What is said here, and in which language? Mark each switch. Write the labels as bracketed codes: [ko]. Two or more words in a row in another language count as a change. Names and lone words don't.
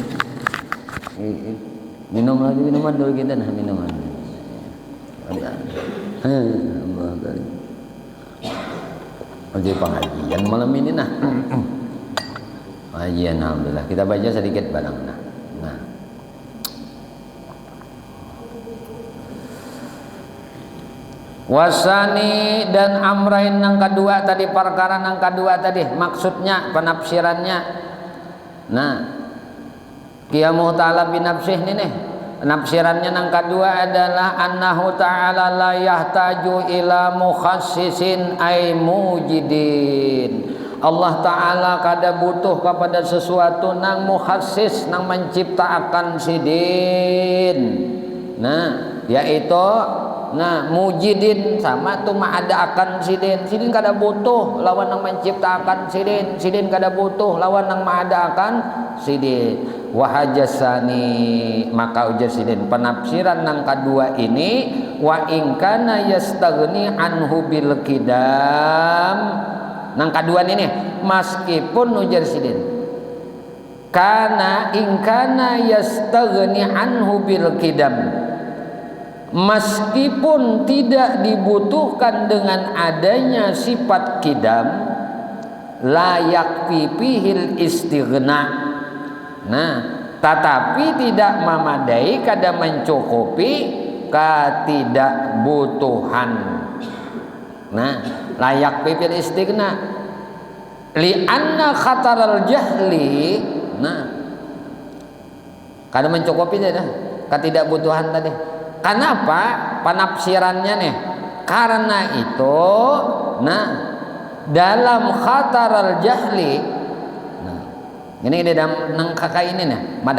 [bjn] minum lagi minuman dulu kita nah minuman [ar] الله كريم [bjn] oke pengajian malam ini nah pengajian alhamdulillah kita baca sedikit barang nah wasani dan amrain nang kedua tadi perkara nang kedua tadi maksudnya penafsirannya nah [ar] قيامه تعالى بنفسه [bjn] nih penafsirannya nang kedua adalah [ar] أنه تعالى لا يحتاج إلى مخصص أي موجد الله تعالى [bjn] kada butuh kepada sesuatu nang mukhassis nang menciptakan sidin nah yaitu nah mujidin sama tuh ada akan sidin kada butuh lawan yang menciptakan sidin kada butuh lawan yang ada akan sidin wahajasani maka ujar sidin penafsiran yang kedua ini [ar] وإن كان يستغني عنه بالقدم [bjn] yang kedua ini meskipun ujar sidin [ar] كان إن كان يستغني عنه بالقدم [bjn] meskipun tidak dibutuhkan dengan adanya sifat kidam [ar] لا يكفي فيه الاستغناء [bjn] nah tetapi tidak memadai kada mencukupi ketidakbutuhan nah [ar] لا يكفي فيه الاستغناء لأن خطر الجهل [bjn] nah kada mencukupi dah ketidakbutuhan tadi. Kenapa penafsirannya nih? Karena itu, nah dalam [ar] خطر الجهل, [bjn] nah, ini di dalam nang kakak ini nih, madah.